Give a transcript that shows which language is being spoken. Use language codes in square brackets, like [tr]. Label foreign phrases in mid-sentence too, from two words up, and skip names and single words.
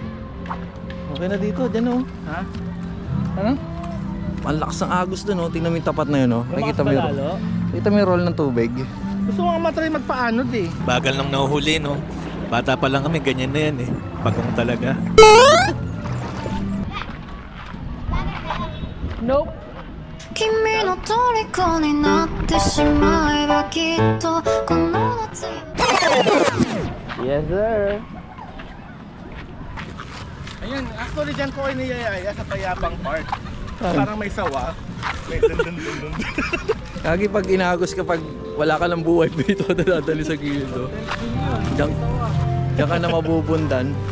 [tl] Okay na dito, dyan o. Ha? Ano? Ang lakas ng agos dun o. Tingnan mo yung tapat na yun o. Nakikita mo yung, Lalo? nakita mo yung roll ng tubig. Gusto ko nga matry magpaanod eh. Bagal nang nahuhuli, no? Bata pa lang kami, ganyan na yan eh. Pagong talaga. Nope. [ja] 君の虜になってしまえばきっとこの夏 [en] Yes sir. [tl] Ayun, actually dyan ko kayo niyayaya sa Tayabang Park. Parang may sawa. May dun. Kagi pag inagos ka pag wala ka ng buhay dito dadali sa gilid o. Diyan ka na mabubundan.